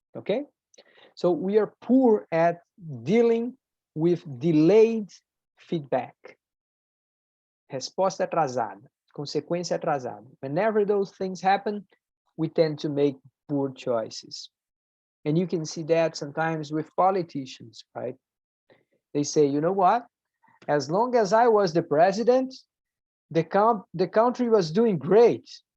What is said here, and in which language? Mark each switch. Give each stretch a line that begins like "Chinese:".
English: Okay, so we are poor at dealing with delayed feedback.
Portuguese: Resposta atrasada, consequência atrasada.
English: Whenever those things happen, we tend to make poor choices. And you can see that sometimes with politicians, right? They say, you know what? As long as I was the president, the country was doing great.